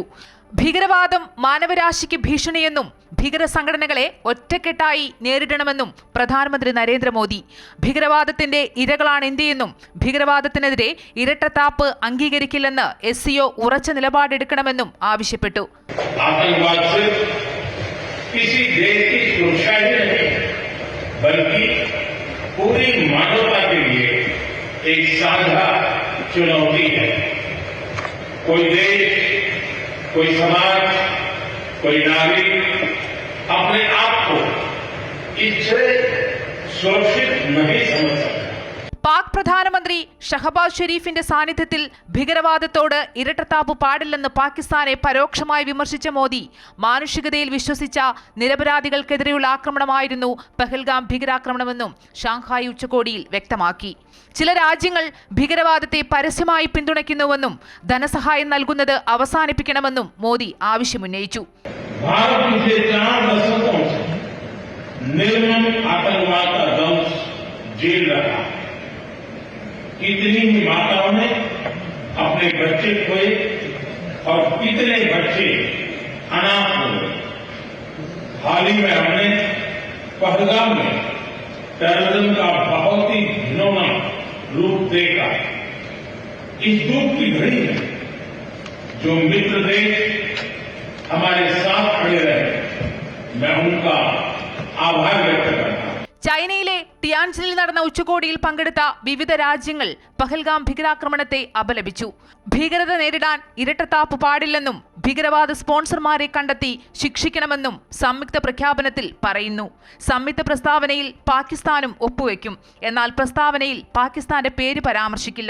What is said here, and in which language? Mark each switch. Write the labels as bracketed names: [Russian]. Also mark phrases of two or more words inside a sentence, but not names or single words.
[Malayalam] ഭീകരവാദം മാനവരാശിക്ക് ഭീഷണിയെന്നും ഭീകര സംഘടനകളെ ഒറ്റക്കെട്ടായി നേരിടണമെന്നും പ്രധാനമന്ത്രി നരേന്ദ്രമോദി. ഭീകരവാദത്തിന്റെ ഇരകളാണ് ഇന്ത്യയെന്നും ഭീകരവാദത്തിനെതിരെ ഇരട്ടത്താപ്പ് അംഗീകരിക്കില്ലെന്ന് SCO ഉറച്ച നിലപാടെടുക്കണമെന്നും ആവശ്യപ്പെട്ടു. [Hindi] कोई समाज, कोई नागरिक अपने आप को इससे सुरक्षित नहीं समझ सकता. [Malayalam] പാക് പ്രധാനമന്ത്രി ഷഹബാസ് ഷെരീഫിന്റെ സാന്നിധ്യത്തിൽ ഭീകരവാദത്തോട് ഇരട്ടത്താപ്പ് പാടില്ലെന്ന് പാകിസ്ഥാനെ പരോക്ഷമായി വിമർശിച്ച മോദി, മാനുഷികതയിൽ വിശ്വസിച്ച നിരപരാധികൾക്കെതിരെയുള്ള ആക്രമണമായിരുന്നു പഹൽഗാം ഭീകരാക്രമണമെന്നും ഷാങ്ഹായ് ഉച്ചകോടിയിൽ വ്യക്തമാക്കി. ചില രാജ്യങ്ങൾ ഭീകരവാദത്തെ പരസ്യമായി പിന്തുണയ്ക്കുന്നുവെന്നും ധനസഹായം നൽകുന്നത് അവസാനിപ്പിക്കണമെന്നും മോദി ആവശ്യമുന്നയിച്ചു. [Hindi] कितनी ही माताओं ने अपने बच्चे खोए और कितने बच्चे अनाथ हो गए. हाल ही में हमने पहलगाम में टेररिज्म का बहुत ही घिनौना रूप देखा. इस दुख की घड़ी में जो मित्र देश हमारे साथ खड़े रहे, मैं उनका आभार व्यक्त करता हूं. [Malayalam] ചൈനയിലെ ടിയാൻജിനിൽ നടന്ന ഉച്ചകോടിയിൽ പങ്കെടുത്ത വിവിധ രാജ്യങ്ങൾ പഹൽഗാം ഭീകരാക്രമണത്തെ അപലപിച്ചു. ഭീകരത നേരിടാൻ ഇരട്ടത്താപ്പ് പാടില്ലെന്നും ഭീകരവാദ സ്പോൺസർമാരെ കണ്ടെത്തി ശിക്ഷിക്കണമെന്നും സംയുക്ത പ്രഖ്യാപനത്തിൽ പറയുന്നു. സംയുക്ത പ്രസ്താവനയിൽ പാകിസ്ഥാനും ഒപ്പുവെക്കും. എന്നാൽ പ്രസ്താവനയിൽ പാകിസ്ഥാന്റെ പേര് പരാമർശിക്കില്ല.